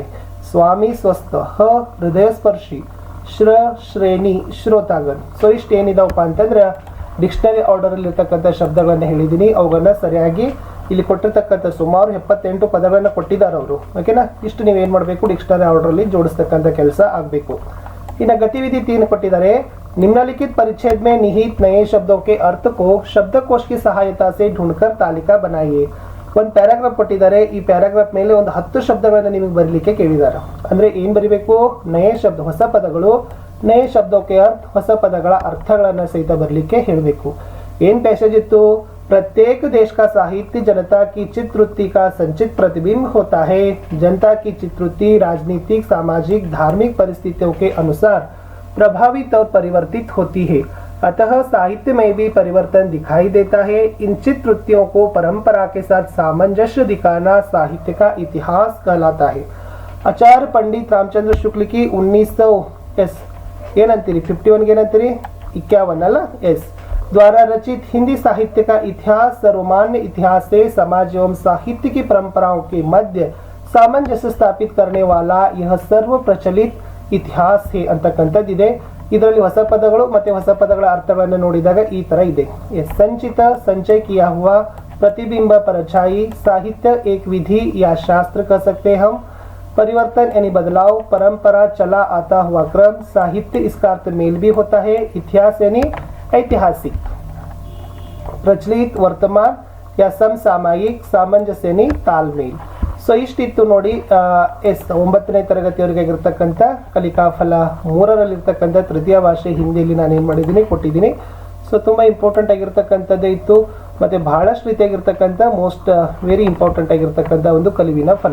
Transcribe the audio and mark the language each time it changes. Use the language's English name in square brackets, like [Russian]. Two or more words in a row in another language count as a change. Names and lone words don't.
[Hindi] स्वामी, स्वस्थ, हृदय स्पर्शी, श्रेणी, श्रोतागण. [Kannada] ಸೊ ಇಷ್ಟು ಏನಿದಾವಪ್ಪ ಅಂತಂದ್ರೆ [English] dictionary order [Kannada] ಅಲ್ಲಿ ಇರ್ತಕ್ಕಂಥ ಶಬ್ದಗಳನ್ನ ಹೇಳಿದ್ದೀನಿ. ಅವುಗಳನ್ನ ಸರಿಯಾಗಿ ಇಲ್ಲಿ ಕೊಟ್ಟಿರ್ತಕ್ಕಂಥ ಸುಮಾರು 78 ಪದಗಳನ್ನ ಕೊಟ್ಟಿದ್ದಾರೆ ಅವರು. ಓಕೆನಾ? ಇಷ್ಟು ನೀವೇನ್ ಮಾಡಬೇಕು, [English] dictionary order [Kannada] ಅಲ್ಲಿ ಜೋಡಿಸ್ತಕ್ಕಂಥ ಕೆಲಸ ಆಗಬೇಕು. ಇನ್ನು गतिविधि 3 ಕೊಟ್ಟಿದ್ದಾರೆ. [Hindi] निम्नलिखित परिच्छेद में निहित नए शब्दों के अर्थ को शब्दकोश की सहायता से ढूंढकर तालिका बनाइए. [Kannada] ಒಂದು ಪ್ಯಾರಾಗ್ರಾಫ್ ಕೊಟ್ಟಿದ್ದಾರೆ. ಈ ಪ್ಯಾರಾಗ್ರಾಫ್ ಮೇಲೆ ಒಂದು 10 ಶಬ್ದಗಳನ್ನ ನಿಮಗೆ ಬರೀಲಿಕ್ಕೆ ಕೇಳಿದ್ದಾರೆ. ಅಂದ್ರೆ ಏನ್ ಬರಿಬೇಕು? [Hindi] नया शब्द, [Kannada] ಹೊಸ ಪದಗಳು, ನಯ ಶಬ್ದಕ್ಕೆ ಅರ್ಥ, ಹೊಸ ಪದಗಳ ಅರ್ಥಗಳನ್ನ ಸಹಿತ ಬರಲಿಕ್ಕೆ ಹೇಳಬೇಕು. ಏನ್ ಪ್ಯಾಸೇಜ್ ಇತ್ತು? [Hindi] प्रत्येक देश का साहित्य जनता की चित्रवृत्ति का संचित प्रतिबिंब होता है. जनता की चित्रवृत्ति राजनीतिक, सामाजिक, धार्मिक परिस्थितियों के अनुसार प्रभावित और परिवर्तित होती है. अतः साहित्य में भी परिवर्तन दिखाई देता है. इन चित्रवृत्तियों को परंपरा के साथ सामंजस्य दिखाना साहित्य का इतिहास कहलाता है. आचार्य पंडित रामचंद्र शुक्ल की 1900 एस [Kannada] ಏನಂತೀರಿ 51 ಏನಂತೀರಿ 51 ಅಲ್ಲ ಎಸ್ [Hindi] द्वारा रचित हिंदी साहित्य का इतिहास सर्वमान्य इतिहास से समाज एवं साहित्य की परंपराओं के मध्य सामंजस्य स्थापित करने वाला यह सर्व प्रचलित इतिहास है ಅಂತಕ್ಕಂಥದ್ದಿದೆ. [Kannada] ಇದರಲ್ಲಿ ಹೊಸ ಪದಗಳು ಮತ್ತೆ ಹೊಸ ಪದಗಳ ಅರ್ಥಗಳನ್ನು ನೋಡಿದಾಗ ಈ ತರ ಇದೆ. [Hindi] संचित, संचय किया हुआ, प्रतिबिंब, परछाई. साहित्य एक विधि या शास्त्र कह सकते हैं हम. परिवर्तन यानी बदलाव, परंपरा, चला आता हुआ क्रम. साहित्य इसका अर्थ मेल भी होता है. इतिहास यानी ऐतिहासिक, प्रचलित, वर्तमान या समसामयिक, सामंजस्य यानी तालमेल. [Kannada] ಸೊ ಇಷ್ಟಿತ್ತು ನೋಡಿ. ಎಸ್ 9ನೇ ತರಗತಿಯವರೆಗೆ ಆಗಿರ್ತಕ್ಕಂಥ ಕಲಿಕಾಫಲ 3ರಲ್ಲಿರ್ತಕ್ಕಂಥ ತೃತೀಯ ಭಾಷೆ ಹಿಂದಿಯಲ್ಲಿ ನಾನೇನು ಮಾಡಿದ್ದೀನಿ ಕೊಟ್ಟಿದ್ದೀನಿ. ಸೊ ತುಂಬ ಇಂಪಾರ್ಟೆಂಟ್ ಆಗಿರ್ತಕ್ಕಂಥದ್ದೇ ಇತ್ತು ಮತ್ತು ಬಹಳಷ್ಟು ರೀತಿಯಾಗಿರ್ತಕ್ಕಂಥ [English] most very important [Kannada] ಆಗಿರ್ತಕ್ಕಂಥ ಒಂದು ಕಲಿವಿನ ಫಲ.